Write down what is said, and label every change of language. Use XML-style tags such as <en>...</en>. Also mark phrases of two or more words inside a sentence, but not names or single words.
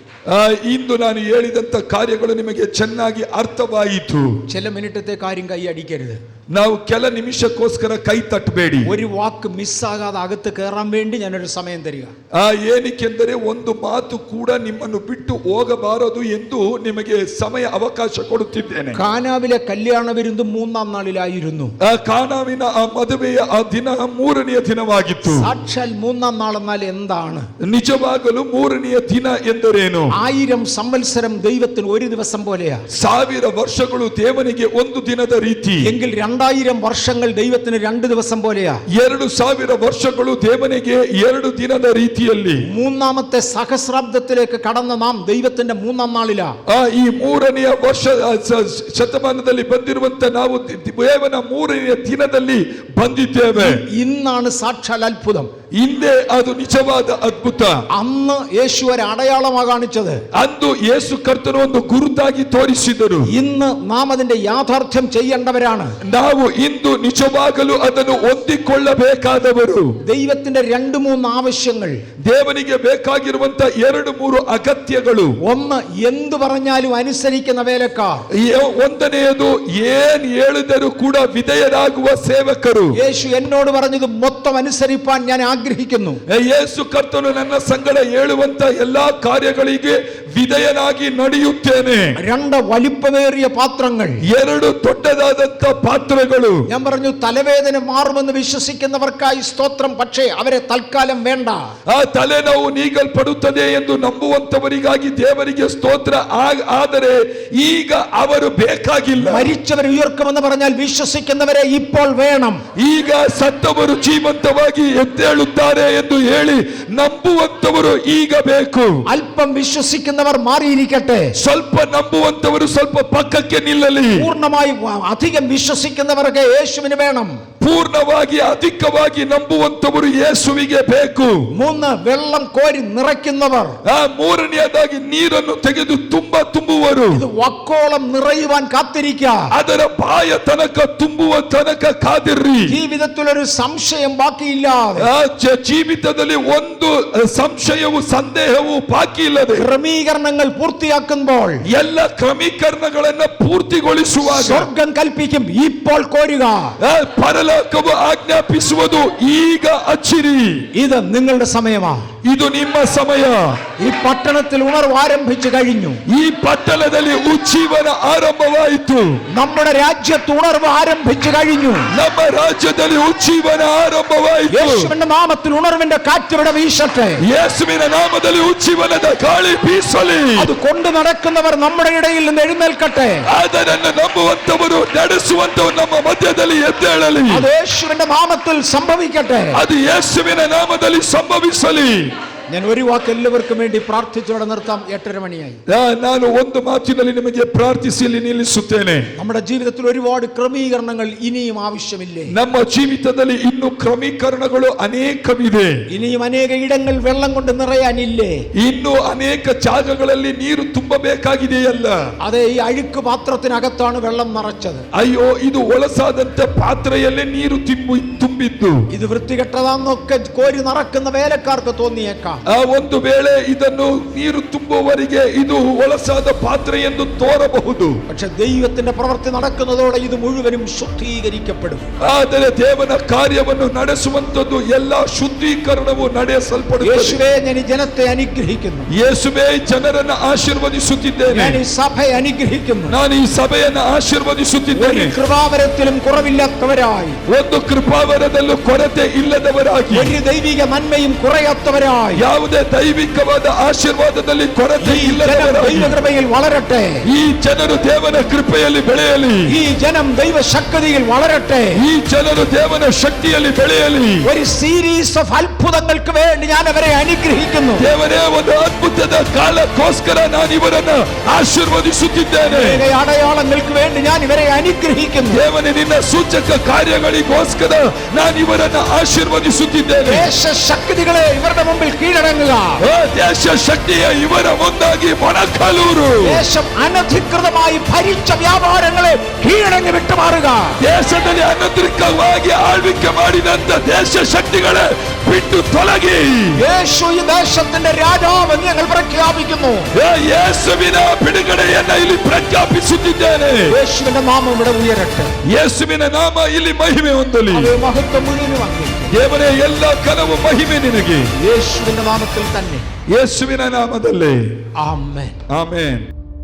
<kn>ಇಂದು ನಾನು ಹೇಳಿದಂತ ಕಾರ್ಯಗಳು ನಿಮಗೆ ಚೆನ್ನಾಗಿ ಅರ್ಥವಾಯಿತು.</kn> <ml>ചില മിനിറ്റത്തെ കാര്യം കൈ അടിക്കരുത്.</ml> <kn>ನಾವು ಕೆಲ ನಿಮಿಷಕ್ಕೋಸ್ಕರ ಕೈ ತಟ್ಟಬೇಡಿ.</kn> <ml>ഒരു വാക്ക് മിസ്സാകാതെ അകത്ത് കയറാൻ വേണ്ടി ഞാനൊരു സമയം തരിക.</ml> <kn>ಏನಕ್ಕೆಂದರೆ ಒಂದು ಮಾತು ಕೂಡ ನಿಮ್ಮನ್ನು ಬಿಟ್ಟು ಹೋಗಬಾರದು ಎಂದು ನಿಮಗೆ ಸಮಯ ಅವಕಾಶ ಕೊಡುತ್ತಿದ್ದೇನೆ.</kn> <ml>കാനാവിലെ കല്യാണ വിരുന്ന് 3-ാം നാളിലായിരുന്നു.</ml> <kn>ಕಾನಾವಿನ ಆ ಮದುವೆಯ ಆ ದಿನ 3ನೆಯ ದಿನವಾಗಿತ್ತು.</kn> <ml>സാക്ഷാൽ 3-ാം നാളെന്നാൽ എന്താണ്?</ml> <kn>ನಿಜವಾಗಲೂ 3ನೆಯ ದಿನ ಎಂದರೇನು?</kn> <ml>1000 സംവത്സരം ദൈവത്തിന് ഒരു ദിവസം പോലെയാ.</ml> <kn>1000 ವರ್ಷಗಳು ದೇವನಿಗೆ ಒಂದು ದಿನದ ರೀತಿ.</kn> <ml>എങ്കിൽ 2000 വർഷങ്ങൾ ദൈവത്തിന് 2 ദിവസം പോലെയാ.</ml> <kn>2000 ವರ್ಷಗಳು ದೇವನಿಗೆ 2 ದಿನದ ರೀತಿಯಲ್ಲಿ.</kn> <ml>3-ാമത്തെ സഹസ്രാബ്ദത്തിലേക്ക് കടന്ന നാം ദൈവത്തിന്റെ 3-ാം നാളിലാ.</ml> <kn>ಈ 3ನೆಯ ವರ್ಷ ಶತಮಾನದಲ್ಲಿ ಬಂದಿರುವಂತ ನಾವು ದೇವನ 3ನೆಯ ದಿನದಲ್ಲಿ ಬಂದಿದ್ದೇವೆ.</kn> <ml>ഇന്നാണ് സാക്ഷാൽ അത്ഭുതം.</ml> <kn>ಹಿಂದೆ ಅದು ನಿಜವಾದ ಅದ್ಭುತ.</kn> <ml>അന്ന് യേശു ഒരു അടയാളമാ കാണിച്ചത്.</ml> <kn>ಅಂದು ಯೇಸು ಕರ್ತನು ಒಂದು ಗುರುತಾಗಿ ತೋರಿಸಿದರು.</kn> <ml>ഇന്ന് നാം അതിന്റെ യാഥാർത്ഥ്യം ചെയ്യേണ്ടവരാണ്.</ml> <kn>ನಾವು ಇಂದು ನಿಜವಾಗಲೂ ಅದನ್ನು ಹೊಂದಿಕೊಳ್ಳಬೇಕಾದವರು.</kn> <ml>ദൈവത്തിന്റെ 2-3 ആവശ്യങ്ങൾ.</ml> <kn>ದೇವನಿಗೆ ಬೇಕಾಗಿರುವಂತ 2-3 ಅಗತ್ಯಗಳು.</kn> <ml>ഒന്ന്, എന്തു പറഞ്ഞാലും അനുസരിക്കുന്ന വേലക്കാർ.</ml> <kn>ಒಂದನೆಯದು ಏನ್ ಹೇಳಿದರೂ ಕೂಡ ವಿಧೇಯರಾಗುವ ಸೇವಕರು.</kn> <ml>യേശു എന്നോട് പറഞ്ഞത് മൊത്തം അനുസരിപ്പാൻ ഞാൻ ആഗ്രഹിക്കുന്നു.</ml> <kn>ಯೇಸು ಕರ್ತನು ನನ್ನ ಸಂಗಡ ಹೇಳುವಂತ ಎಲ್ಲಾ ಕಾರ್ಯಗಳಿಗೆ ವಿಧೇಯನಾಗಿ ನಡೆಯುತ್ತೇನೆ.</kn> <ml>2 വലിപ്പമേറിയ പാത്രങ്ങൾ.</ml> <kn>2 ದೊಡ್ಡದಾದಂತ ಪಾತ್ರೆಗಳು.</kn> <ml>ഞാൻ പറഞ്ഞു തലവേദന മാറുമെന്ന് വിശ്വസിക്കുന്നവർക്കായി സ്തോത്രം. പക്ഷേ അവരെ തൽക്കാലം വേണ്ട.</ml> <kn>ಆ ತಲೆನೋವು ನೀಗಲ್ಪಡುತ್ತದೆ ಎಂದು ನಂಬುವಂತವರಿಗಾಗಿ ದೇವರಿಗೆ ಸ್ತೋತ್ರ. ಆದರೆ ಈಗ ಅವರು ಬೇಕಾಗಿಲ್ಲ.</kn> <ml>മരിച്ചവർ ഉയർക്കുമെന്ന് പറഞ്ഞാൽ വിശ്വസിക്കുന്നവരെ ഇപ്പോൾ വേണം.</ml> <kn>ಈಗ ಸತ್ತವರು ಜೀವಂತವಾಗಿ ಎದ್ದೇಳುತ್ತಾರೆ ಎಂದು ಹೇಳಿ ನಂಬುವಂತವರು ಈಗ ಬೇಕು.</kn> <ml>അല്പം വിശ്വസിക്കുന്നവർ മാറിയിരിക്കട്ടെ.</ml> <kn>ಸ್ವಲ್ಪ ನಂಬುವಂತವರು ಸ್ವಲ್ಪ ಪಕ್ಕಕ್ಕೆ ನಿಲ್ಲಲಿ.</kn> <ml>പൂർണ്ണമായി അധികം വിശ്വസിക്കുന്നവർക്ക് യേശുവിന് വേണം.</ml> <kn>ಪೂರ್ಣವಾಗಿ ಅಧಿಕವಾಗಿ ನಂಬುವಂತವರು ಯೇಸುವಿಗೆ ಬೇಕು.</kn> <ml>3, വെള്ളം കോരി നിറയ്ക്കുന്നവർ.</ml> <kn>3ನೇದಾಗಿ ನೀರನ್ನು ತೆಗೆದು ತುಂಬುವರು.</kn> <ml>ഇത് വക്കോളം നിറയുവാൻ കാത്തിരിക്കുക.</ml> <kn>ಅದರ ಬಾಯ ತನಕ ತುಂಬುವ ತನಕ ಕಾದಿರ್ರಿ.</kn> <ml>ജീവിതത്തിൽ ഒരു സംശയം ബാക്കിയില്ലാതെ,</ml> <kn>ಜೀವಿತದಲ್ಲಿ ಒಂದು ಸಂಶಯವು ಸಂದೇಹವು ಬಾಕಿ ಇಲ್ಲದೆ,</kn> <ml>ക്രമീകരണങ്ങൾ പൂർത്തിയാക്കുമ്പോൾ</ml> <kn>ಎಲ್ಲ ಕ್ರಮೀಕರಣಗಳನ್ನ ಪೂರ್ತಿಗೊಳಿಸುವಾಗ</kn> <ml>സ്വർഗം കൽപ്പിക്കും ഇപ്പോൾ കോരുക.</ml> <kn>ಪರಲೋಕವು ಆಜ್ಞಾಪಿಸುವುದು ಈಗ ಅಚ್ಚಿರಿ.</kn> <ml>ഇത് നിങ്ങളുടെ സമയമാ.</ml> <kn>ಇದು ನಿಮ್ಮ ಸಮಯ.</kn> <ml>ഈ പട്ടണത്തിൽ ഉണർവ് ആരംഭിച്ചു കഴിഞ്ഞു.</ml> <kn>ಈ ಪಟ್ಟಣದಲ್ಲಿ ಉಜ್ಜೀವನ ಆರಂಭವಾಯಿತು.</kn> <ml>നമ്മുടെ രാജ്യത്ത് ഉണർവ് ആരംഭിച്ചു കഴിഞ്ഞു.</ml> <kn>ನಮ್ಮ ರಾಜ್ಯದಲ್ಲಿ ಉಜ್ಜೀವನ ಆರಂಭವಾಯಿತು.</kn> <ml>യേശുവിന്റെ നാമത്തിൽ ഉണർവിന്റെ കാറ്റിവിടെ വീശട്ടെ.</ml> <kn>ಯೇಸುವಿನ ನಾಮದಲ್ಲಿ ಉಜ್ಜೀವನದ ಗಾಳಿ ಬೀಸಲಿ.</kn> <ml>അത് കൊണ്ട് നടക്കുന്നവർ നമ്മുടെ ഇടയിൽ നിന്ന് എഴുന്നേൽക്കട്ടെ.</ml> <kn>ಅದನ್ನು ನಂಬುವಂತವರು ನಡೆಸುವಂತವರು ನಮ್ಮ ಮಧ್ಯದಲ್ಲಿ ಎದ್ದೇಳಲಿ.</kn> <ml>അത് യേശുവിന്റെ നാമത്തിൽ സംഭവിക്കട്ടെ.</ml> <kn>ಅದು ಯೇಸುವಿನ ನಾಮದಲ್ಲಿ ಸಂಭವಿಸಲಿ.</kn> <ml>ഞാൻ ഒരു വാക്ക് എല്ലാവർക്കും വേണ്ടി പ്രാർത്ഥിച്ചോടെ നിർത്താം. 8:30 മണിയായി.</ml> <kn>ನಾನು ಒಂದು ಮಾತಿನಲ್ಲಿ ನಿಮಗೆ ಪ್ರಾರ್ಥಿಸಿ ಇಲ್ಲಿ ನಿಲ್ಲಿಸುತ್ತೇನೆ.</kn> <ml>നമ്മുടെ ജീവിതത്തിൽ ഒരുപാട് ക്രമീകരണങ്ങൾ ഇനിയും ആവശ്യമില്ലേ?</ml> <kn>ನಮ್ಮ ಜೀವಿತದಲ್ಲಿ ಇನ್ನು ಕ್ರಮೀಕರಣಗಳು ಅನೇಕವಿದೆ.</kn> <ml>ഇനിയും അനേക ഇടങ്ങൾ വെള്ളം കൊണ്ട് നിറയാനില്ലേ?</ml> <kn>ಇನ್ನು ಅನೇಕ ಜಾಗಗಳಲ್ಲಿ ನೀರು ತುಂಬಬೇಕಾಗಿದೆಯಲ್ಲ.</kn> <ml>അതെ, ഈ അഴുക്ക് പാത്രത്തിനകത്താണ് വെള്ളം നിറച്ചത്.</ml> <kn>ಅಯ್ಯೋ, ಇದು ಒಳಸಾದಂತ ಪಾತ್ರೆಯಲ್ಲೇ ನೀರು ತುಂಬಿದ್ದು.</kn> <ml>ഇത് വൃത്തികെട്ടതാന്നൊക്കെ കോരി നിറക്കുന്ന വേലക്കാർക്ക് തോന്നിയേക്കാം.</ml> <kn>ಒಂದು ವೇಳೆ ಇದನ್ನು ನೀರು ತುಂಬುವವರಿಗೆ ಇದು ಒಳಸಾದ ಪಾತ್ರೆ ಎಂದು ತೋರಬಹುದು.</kn> <ml>പക്ഷെ ദൈവത്തിന്റെ പ്രവൃത്തി നടക്കുന്നതോടെ ഇത് മുഴുവനും ശുദ്ധീകരിക്കപ്പെടും.</ml> <kn>ಆದರೆ ದೇವನ ಕಾರ್ಯವನ್ನು ನಡೆಸುವಂತದ್ದು ಎಲ್ಲ ಶುದ್ಧೀಕರಣವು ನಡೆಸಲ್ಪಡುತ್ತದೆ.</kn> <ml>യേശുവേ, ഞാൻ ഈ ജനത്തെ അനുഗ്രഹിക്കുന്നു.</ml> <kn>ಯೇಸುವೇ, ಜನರನ್ನು ಆಶೀರ್ವದಿಸುತ್ತಿದ್ದೇನೆ.</kn> <ml>ഞാൻ ഈ സഭയെ അനുഗ്രഹിക്കുന്നു.</ml> <kn>ನಾನು ಈ ಸಭೆಯನ್ನು ಆಶೀರ್ವದಿಸುತ್ತಿದ್ದೇನೆ.</kn> <ml>ഒരു കൃപാവരത്തിലും കുറവില്ലാത്തവരായി,</ml> <kn>ಒಂದು ಕೃಪಾವರದಲ್ಲೂ ಕೊರತೆ ಇಲ್ಲದವರಾಗಿ,</kn> <ml>ഒരു ദൈവിക നന്മയും കുറയാത്തവരായി,</ml> <kn>ಯಾವುದೇ ದೈವಿಕವಾದ ಆಶೀರ್ವಾದದಲ್ಲಿ ಕೊರತೆ ಇಲ್ಲದವರಾಗಿ</kn> <ml>ദൈവകൃപയിൽ വളരട്ടെ.</ml> <kn>ಈ ಜನರು ದೇವನ ಕೃಪೆಯಲ್ಲಿ ಬೆಳೆಯಲಿ.</kn> <ml>ഈ ജനം ദൈവശക്തിയിൽ വളരട്ടെ.</ml> <kn>ಈ ಜನರು ದೇವನ ಶಕ್ತಿಯಲ್ಲಿ ಬೆಳೆಯಲಿ.</kn> <ml>ഒരു</ml> <en>series of</en> <ml>അത്ഭുതങ്ങൾക്ക് വേണ്ടി ഞാൻ അവരെ അനുഗ്രഹിക്കുന്നു.</ml> <kn>ದೇವರೇ, ಒಂದು ಅದ್ಭುತದ ಕಾಲಕ್ಕೋಸ್ಕರ ನಾನು ಇವರನ್ನು ಆಶೀರ್ವದಿಸುತ್ತಿದ್ದೇನೆ.</kn> <ml>അടയാളങ്ങൾക്ക് വേണ്ടി ഞാൻ ഇവരെ അനുഗ്രഹിക്കുന്നു.</ml> <kn>ದೇವನೇ, ನಿನ್ನ ಸೂಚಕ ಕಾರ್ಯಗಳಿಗೋಸ್ಕರ ನಾನು ಇವರನ್ನು ಆಶೀರ್ವದಿಸುತ್ತಿದ್ದೇನೆ.</kn> <ml>ദേശശക്തികളെ ഇവരുടെ മുമ്പിൽ കീഴടങ്ങുക.</ml> <kn>ದೇಶ ಶಕ್ತಿಯ ಇವರ ಮುಂದಾಗಿ ಮೊಣಕಾಲೂರು.</kn> <ml>ദേശം അനധികൃതമായി ഭരിച്ച വ്യാപാരങ്ങളെ കീഴടങ്ങി വിട്ടുമാറുക.</ml> <kn>ದೇಶದಲ್ಲಿ ಅನಧಿಕೃತವಾಗಿ ಆಳ್ವಿಕೆ ಮಾಡಿದಂತ ದೇಶ ಶಕ್ತಿಗಳೇ ಬಿಟ್ಟು ತೊಲಗಿ.</kn> <ml>യേശു ഈ ദേശത്തിന്റെ രാജാവെന്ന് ഞങ്ങൾ പ്രഖ്യാപിക്കുന്നു.</ml> <kn>ಯೇಸುವಿನ ಬಿಡುಗಡೆಯನ್ನ ಇಲ್ಲಿ ಪ್ರಖ್ಯಾಪಿಸುತ್ತಿದ್ದೇನೆ.</kn> <ml>യേശുവിന്റെ നാമം ഇവിടെ ഉയരട്ടെ.</ml> <kn>ಯೇಸುವಿನ ನಾಮ ಇಲ್ಲಿ ಮಹಿಮೆ ಹೊಂದಲಿ.</kn> <ml>മഹത്വം മുഴുവനും അങ്ങേക്ക്.</ml> <kn>ದೇವರೇ, ಎಲ್ಲ ಕನವು ಮಹಿಮೆ ನಿನಗೆ.</kn> <ml>യേശുവിന്റെ നാമത്തിൽ തന്നെ.</ml> <kn>ಯೇಸುವಿನ ನಾಮದಲ್ಲಿ</kn> <ml>ആമേൻ.</ml> <kn>ಆಮೆನ್.</kn>